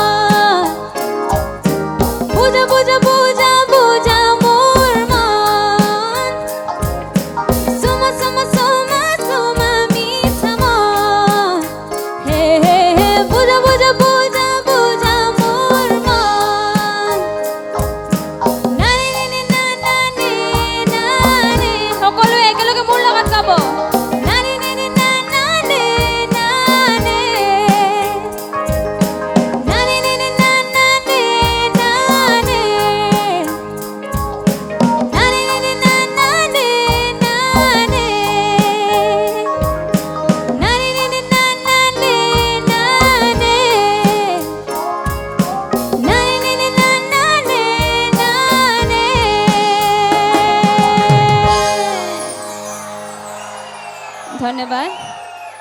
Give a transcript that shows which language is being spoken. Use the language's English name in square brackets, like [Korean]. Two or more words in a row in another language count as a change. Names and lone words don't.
[Assamese] বুজা বুজা বুজা বুজা মোৰ মন সুমা সুমা সুমা সুমা মিঠামা হে বুজা বুজা বুজা বুজা মোৰ মন নানি নানি না নানি নানি সকলোৱে একেলগে মোৰ লগত গাব নানি নানি না নানি নানি নানি নানি না নানি নানি নানি নানি না নানি নানি নানি নানি না নানি নানি নানি নানি না নানি নানি [Bangla] ধন্যবাদ।